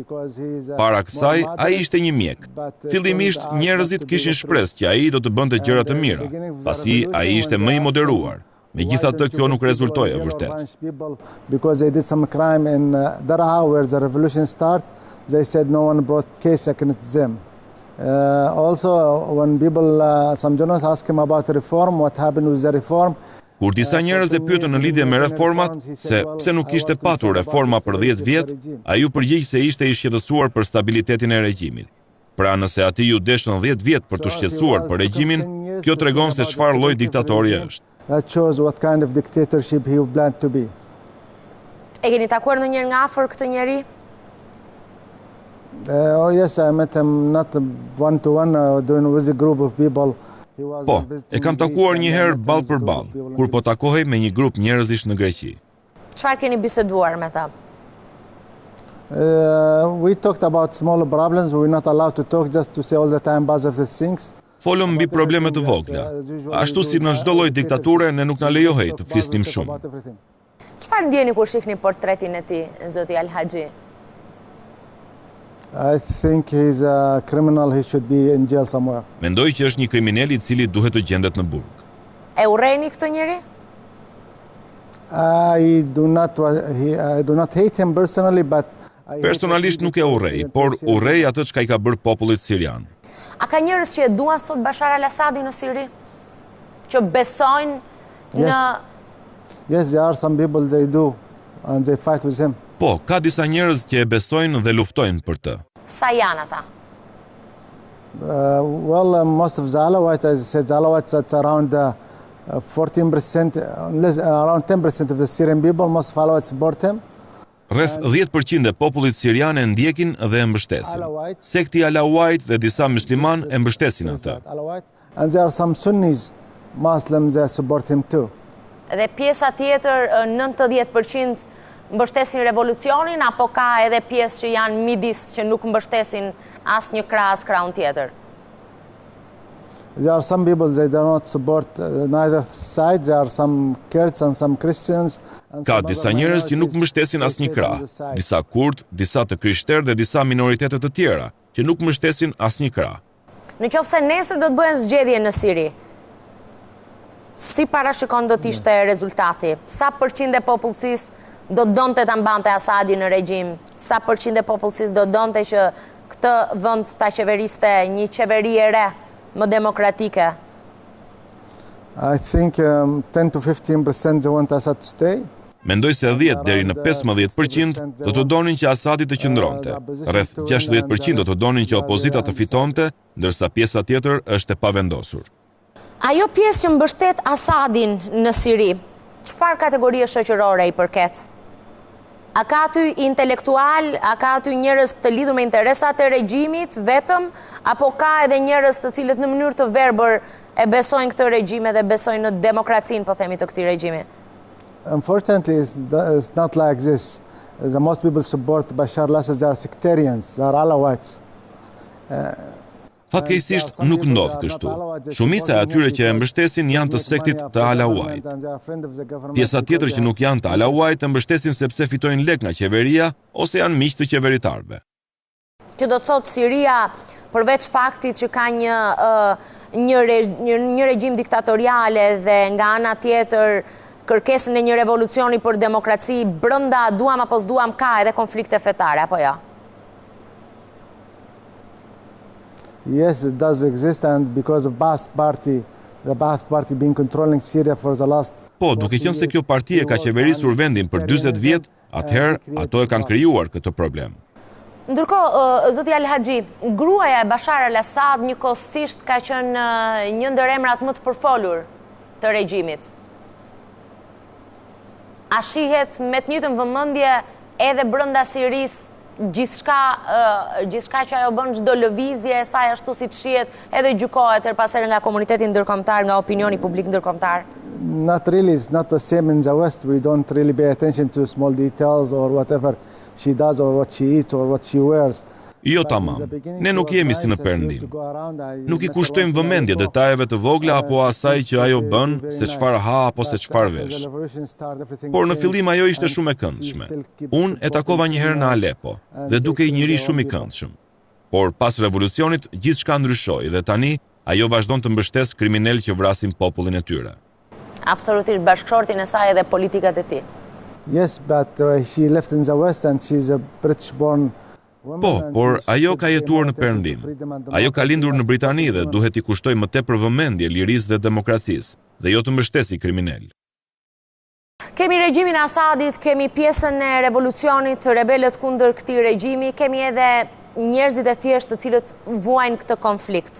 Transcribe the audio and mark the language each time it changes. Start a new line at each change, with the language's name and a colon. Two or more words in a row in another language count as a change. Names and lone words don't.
Albanian: Para kësaj, ai ishte një mjek. Fillimisht, njerëzit kishin shpresë që ai do të bënte gjëra të mira, pasi ai ishte më i moderuar. Megjithatë, kjo nuk rezultoi e vërtet.
English: Because they did some crime in Daraa where the revolution started, they said no one brought case against them. Also, when people, some journalists ask him about reform, what happened with the reform,
Albanian: Kur disa njerëz e pyetën në lidhje me reformat, se pse nuk kishte patur reforma për 10 vjet, ai u përgjigj se ishte i shqetësuar për stabilitetin e regjimit. Pra nëse ati ju deshën 10 vjet për të shqetësuar për regjimin, kjo tregon se çfarë lloj diktatori është.
English: That shows what kind of dictatorship he planned to be.
Albanian: E keni takuar ndonjëherë nga afër këtë njeri?
English: Oh yes, I met him not one to one, doing with a group of people.
Albanian: Po, e kam takuar një herë ball për ball, kur po takohej me një grup njerëzish në Greqi. Çfarë keni biseduar me ta?
English: We talked about small problems. We're not allowed to talk just to say all the time buzz of the things.
Albanian: Folëm mbi probleme të vogla. Ashtu si në çdo lloj diktature, ne nuk na lejohej të flisnim shumë. Çfarë ndjeni kur shihni portretin e tij, zoti Al-Haxhi?
English: I think he's a criminal. He should be in jail somewhere.
Albanian: Mendoj që është një kriminal i cili duhet të gjendet në burg. E urreni këtë njeri?
English: I do not hate him personally, but
Albanian: Personalisht nuk e urrej, por urrej atë çka i ka bërë popullit sirian. A ka njerëz që e duan sot Bashar al-Assadin në Siri? Që besojnë në...
English: Yes, there are some people they do, and they fight with him.
Albanian: Po, ka disa njerëz që e besojnë dhe luftojnë për të. Sa janë ata?
English: Well, most of the Alawites, as I said, the Alawites at around 14%, around 10% of the Syrian people, most of Alawites support him.
Albanian: Rreth 10% e popullit sirian e ndjekin dhe e mbështesin. Sekti Alawite dhe disa musliman e mbështesin atë.
English: And there are some Sunnis, Muslims that support him too.
Albanian: Dhe pjesa tjetër, 90% mbështesin revolucionin, apo ka edhe pjesë që janë midis që nuk mbështesin as një krah as krahun tjetër?
English: There are some people that do not support neither side. There are some Kurds and some Christians.
Albanian: Ka disa njerëz që nuk mbështesin asnjë krah, disa kurd, disa të krishterë dhe disa minoritetet të tjera që nuk mbështesin asnjë krah. Nëse nesër do të bëhen zgjedhje në Siri, si parashikon do të ishte rezultati? Sa përqind e popullsisë do donte ta mbante Assadin në regjim? Sa përqind e popullsisë do donte që këtë vend ta qeveriste një qeveri e re, më demokratike?
English: I think 10 to 15% they want Assad to stay.
Albanian: Mendoj se 10 deri në 15% do të donin që Assadi të qëndronte. Rreth 60% do të donin që opozita të fitonte, ndërsa pjesa tjetër është e pavendosur. Ajo pjesë që mbështet Assadin në Siri, çfarë kategorie shoqërore i përket? A ka aty intelektual, a ka aty njerëz të lidhur me interesat e regjimit vetëm, apo ka edhe njerëz të cilët në mënyrë të verbër e besojnë këtë regjim dhe besojnë në demokracinë, po themi, të këtij regjimi?
English: Unfortunately, it's not like this. The most people support Bashar al-Assad are sectarians, they are Alawites.
Albanian: Fatkeqësisht nuk ndodh kështu. Shumica e atyre që e mbështesin janë të sektit të Alawite. Pjesa tjetër që nuk janë të Alawite e mbështesin sepse fitojnë lek nga qeveria ose janë miq të qeveritarëve. Që do të thotë Siria, përveç faktit që ka një regjim diktatoriale dhe nga ana tjetër kërkesën e një revolucioni për demokraci, brenda duam apo s'duam ka edhe konflikte fetare, apo jo?
English: Yes, it does exist, and because of Ba'ath Party, the Ba'ath Party being controlling Syria for the last...
Albanian: Po, duke qenë se kjo parti e ka qeverisur vendin për 40 vjet, atëherë ato e kanë krijuar këtë problem. Ndërkohë, zoti Al-Haxhi, gruaja e Bashar al-Assad njëkohësisht ka qenë një ndër emrat më të përfolur të regjimit. A shihet me të njëjtën vëmendje edhe brenda Sirisë gjithçka që ajo bën, çdo lëvizje e saj ashtu si shihet edhe gjykohet herpasherë nga komuniteti ndërkombëtar, nga opinioni publik ndërkombëtar?
English: Not really, it's not the same in the West. We don't really pay attention to small details or whatever she does or what she eats or what she wears.
Albanian: Jo tamam, ne nuk jemi si në Perëndim. Nuk i kushtojmë vëmendje detajeve të vogla apo asaj që ajo bën, se çfarë ha apo se çfarë vesh. Por në fillim ajo ishte shumë e këndshme. Unë e takova një herë në Aleppo dhe duke i njëri shumë i këndshëm. Por pas revolucionit gjithçka ndryshoi dhe tani ajo vazhdon të mbështesë kriminal që vrasin popullin e tyre. Absolutisht, bashkëshortin e saj edhe politikat e tij.
English: Yes, but she left in the West and she's a British born.
Albanian: Po, por ajo ka jetuar në Perëndim. Ajo ka lindur në Britani dhe duhet i kushtoj më tepër vëmendje lirisë dhe demokracisë, dhe jo të mbështesi kriminal. Kemi regjimin e Asadit, kemi pjesën e revolucionit, rebelët kundër këtij regjimi, kemi edhe njerëzit e thjeshtë të cilët vuajnë këtë konflikt.